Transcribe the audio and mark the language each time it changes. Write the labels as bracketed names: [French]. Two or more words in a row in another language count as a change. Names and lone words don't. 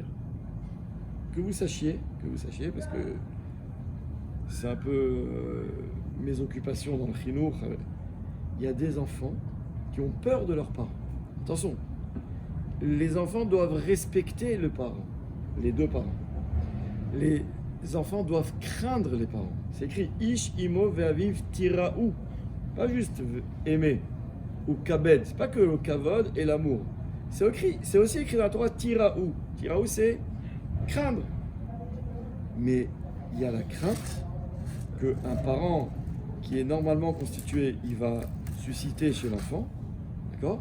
[French] Que vous sachiez, parce que c'est un peu mes occupations dans le chinour, il y a des enfants qui ont peur de leurs parents. Attention, les enfants doivent respecter le parent, les deux parents. Les enfants doivent craindre les parents. C'est écrit [Hebrew] איש אמו ואביו תיראו. [French] Pas juste aimer ou kabed. C'est pas que le kavod et l'amour. C'est aussi écrit dans la Torah Tiraou. Tiraou, c'est craindre. Mais il y a la crainte qu'un parent qui est normalement constitué, il va susciter chez l'enfant, d'accord?